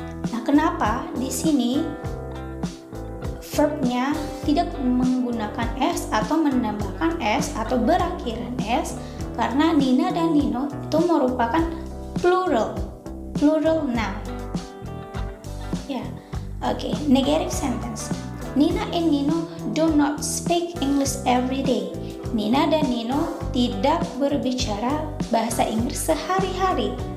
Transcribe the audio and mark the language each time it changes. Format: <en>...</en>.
<id>Nah, kenapa di sini verbnya tidak menggunakan s atau menambahkan s atau berakhiran s? Karena Nina dan Nino itu merupakan plural noun. Ya, oke. Negative sentence.</id> <en>Nina and Nino do not speak English every day.</en> <id>Nina dan Nino tidak berbicara bahasa Inggris sehari-hari.</id>